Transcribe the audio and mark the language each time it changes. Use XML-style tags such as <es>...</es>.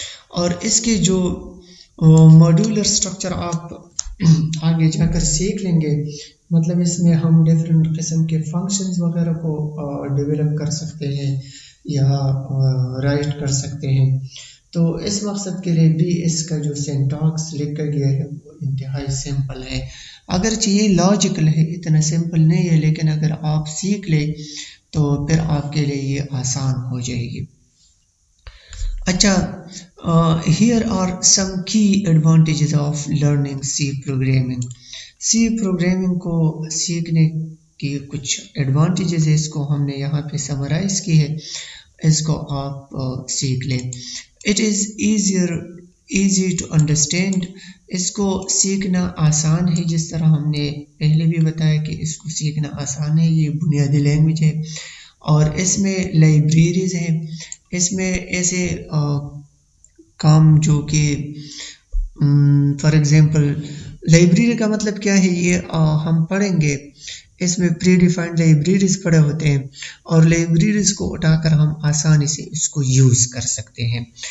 <ur>اور اس کے جو ماڈیولر اسٹرکچر آپ آگے جا کر سیکھ لیں گے، مطلب اس میں ہم ڈفرینٹ قسم کے فنکشنز وغیرہ کو ڈیولپ کر سکتے ہیں یا رائٹ کر سکتے ہیں. تو اس مقصد کے لیے بھی اس کا جو سینٹاکس لکھا گیا ہے وہ انتہائی سمپل ہے. اگرچہ یہ لاجیکل ہے، اتنا سمپل نہیں ہے، لیکن اگر آپ سیکھ لیں تو پھر آپ کے لیے یہ آسان ہو جائے گی.</ur> <en>اچھا، here are some key advantages of learning C programming.</en> <ur>C programming کو سیکھنے کی کچھ ایڈوانٹیجز ہے، اس کو ہم نے یہاں پہ سمرائز کی ہے، اس کو آپ سیکھ لیں.</ur> <en>It is easy to understand.</en> <ur>اس کو سیکھنا آسان ہے، جس طرح ہم نے پہلے بھی بتایا کہ اس کو سیکھنا آسان ہے. یہ بنیادی لینگویج ہے اور اس میں لائبریریز ہیں. اس میں ایسے کام جو کہ فار ایگزامپل لائبریری کا مطلب کیا ہے، یہ ہم پڑھیں گے، اس میں پری ڈیفائنڈ لائبریریز پڑے ہوتے ہیں اور لائبریریز کو اٹھا کر ہم آسانی سے اس کو یوز کر سکتے ہیں.</ur>